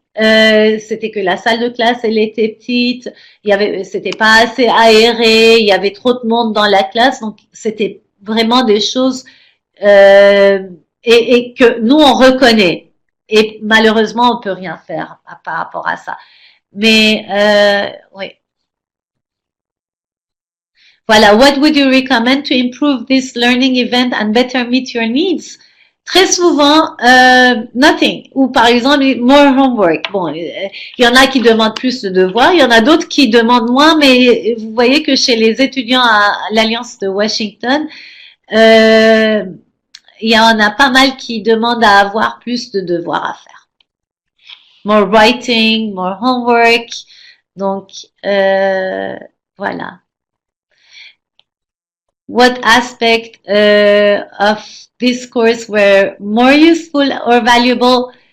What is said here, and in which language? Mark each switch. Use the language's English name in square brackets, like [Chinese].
[French] C'était que la salle de classe, elle était petite, c'était pas assez aéré, il y avait trop de monde dans la classe, donc c'était vraiment des choses et que nous on reconnaît. Et malheureusement, on peut rien faire par rapport à ça. Mais oui. [English] Voilà, what would you recommend to improve this learning event and better meet your needs? [French] Très souvent, [English] nothing. [French] Ou par exemple, [English] more homework. [French] Bon, il y en a qui demandent plus de devoirs, il y en a d'autres qui demandent moins, mais vous voyez que chez les étudiants à l'Alliance de Washington, il y en a pas mal qui demandent à avoir plus de devoirs à faire. [English] More writing, more homework. [French] Donc, voilà. [English] What aspect of this course were more useful or valuable?